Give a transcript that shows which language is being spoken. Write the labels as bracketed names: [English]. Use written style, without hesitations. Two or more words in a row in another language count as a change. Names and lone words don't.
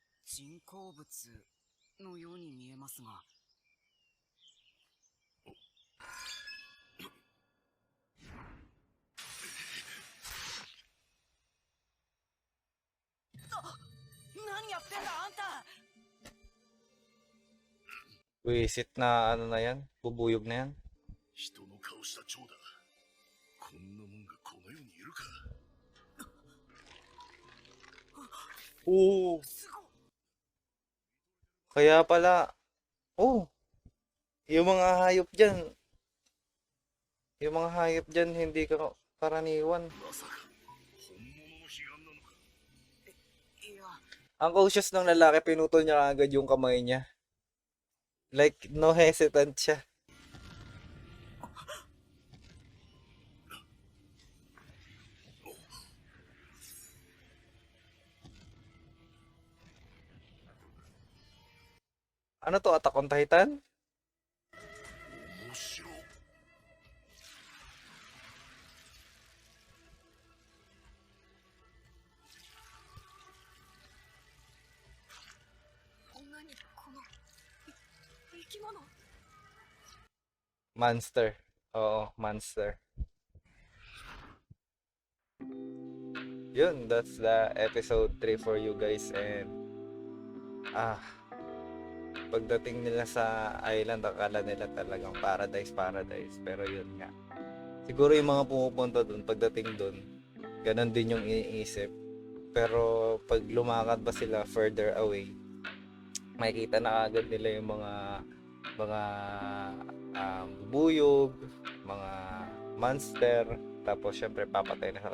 [Japanese] 人工物のように見えますが。何やってんだあんた。 [Filipino] Wisit na ano na yan? Bubuyog na yan? [Japanese] 人の顔した蝶だ。こんなもんがこの世にいるか。 [Filipino] Oo. Kaya pala, oh, yung mga hayop dyan, hindi ka karaniwan. [Japanese] まさか本物の彼岸なのか。いや、 [Filipino] Ang cautious ng lalaki, pinutol niya agad yung kamay niya. [English] Like, no hesitant [Filipino] siya. Ano to, Attack on Titan? [Japanese] 面白い。何この生き物。 [English] Monster. Oo, monster. [Filipino] Yun, [English] that's the episode 3 for you guys. [Filipino] And pagdating nila sa island, akala nila talagang paradise. Pero yun nga. Siguro yung mga pumupunta dun, pagdating dun, ganun din yung iniisip. Pero pag lumakad ba sila [English] further away, [Filipino] makikita na agad nila yung mga bubuyog, mga monster, tapos syempre papatay na.